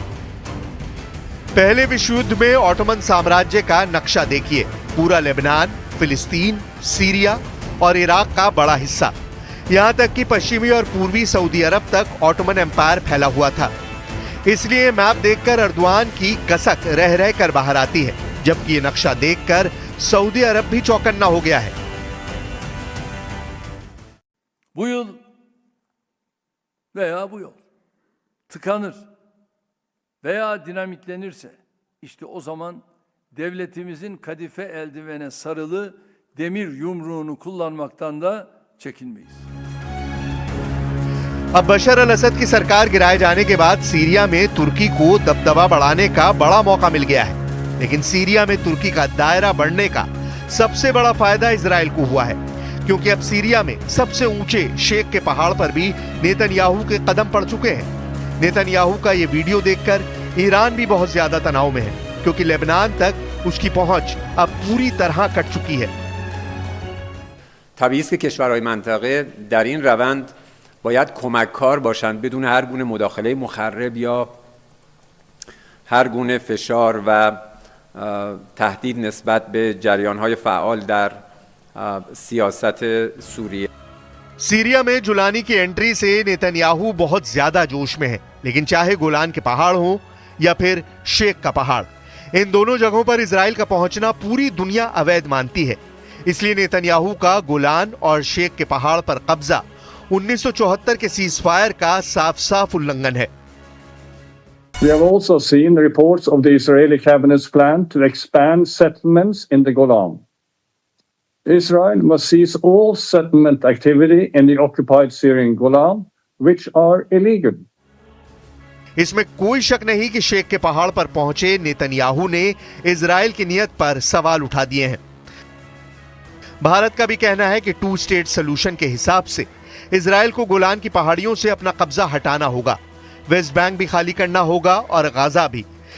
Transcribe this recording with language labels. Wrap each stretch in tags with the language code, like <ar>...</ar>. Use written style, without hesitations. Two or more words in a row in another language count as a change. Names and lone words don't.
<hi>पहले विश्व युद्ध में ऑटोमन साम्राज्य का नक्शा देखिए, पूरा लेबनान, फिलिस्तीन, सीरिया और इराक का बड़ा हिस्सा, यहां तक कि पश्चिमी और पूर्वी सऊदी अरब तक</hi> <en>Ottoman Empire</en> <hi>फैला हुआ था। इसलिए मैप देखकर अर्दवान की कसक रह रह कर बाहर आती है, जबकि ये नक्शा देखकर सऊदी अरब भी चौकन्ना हो गया है।</hi> <tr>Bu yıl veya bu yol tıkanır veya dinamitlenirse işte o zaman devletimizin kadife eldivene sarılı demir yumruğunu kullanmaktan da çekinmeyiz.</tr> <hi>अब बशर अल असद की सरकार गिराए जाने के बाद सीरिया में तुर्की को दबदबा बढ़ाने का बड़ा मौका मिल गया है। लेकिन सीरिया में तुर्की का दायरा बढ़ने का सबसे बड़ा फायदा इजराइल को हुआ है, क्योंकि अब सीरिया में सबसे ऊंचे शेख के पहाड़ पर भी नेतन्याहू के कदम पड़ चुके हैं। नेतन्याहू का ये वीडियो देखकर ईरान भी बहुत ज्यादा तनाव में है, क्योंकि लेबनान तक उसकी पहुंच अब पूरी तरह कट चुकी है।</hi> <fa>طبیعی است که کشورهای منطقه در این روند باید کمککار باشند بدون هر گونه مداخله مخرب یا هر گونه فشار و تهدید نسبت به جریانهای فعال در سیاست سوریه.</fa> <hi>सीरिया में जुलानी की एंट्री से नेतन्याहू बहुत ज्यादा जोश में है, लेकिन चाहे गोलान के पहाड़ हो या फिर शेख का पहाड़, इन दोनों जगहों पर इजराइल का पहुंचना पूरी दुनिया अवैध मानती है। इसलिए नेतन्याहू का गोलान और शेख के पहाड़ पर कब्जा 1974 के सीजफायर का साफ साफ उल्लंघन है।</hi> <en>We have also seen reports of the Israeli cabinet's plan to expand settlements in the Golan. Israel must cease all settlement activity in the occupied Syrian Golan, which are illegal.</en> <hi>इसमें कोई शक नहीं कि शेख के पहाड़ पर पहुंचे नेतन्याहू ने इजराइल की नीयत पर सवाल उठा दिए हैं। भारत का भी कहना है कि</hi> <en>2 state solution</en> <hi>के हिसाब से इजराइल को गोलान की पहाड़ियों से अपना कब्जा हटाना होगा, वेस्ट बैंक भी खाली करना होगा और गाजा भी।</hi>